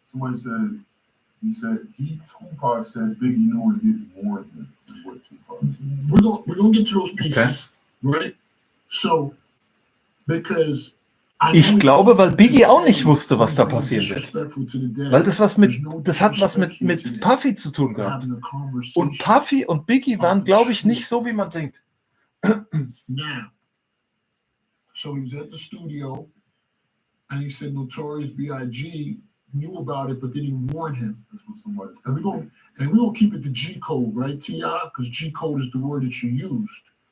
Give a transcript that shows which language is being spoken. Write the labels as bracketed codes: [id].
[en] Somebody said, Tupac said Biggie knew and didn't warn him. We're gonna get to those pieces, right? So, because [de] Ich glaube, weil Biggie auch nicht wusste, was da passieren wird. Weil das hat was mit Puffy zu tun gehabt. Und Puffy und Biggie waren, glaube ich, nicht so, wie man denkt. [en] Now, so he was at the studio, and he said Notorious B.I.G. knew about it, but didn't warn him. This was somebody. And we're gonna keep it to G code, right, T.I.? Because G code is the word that you used.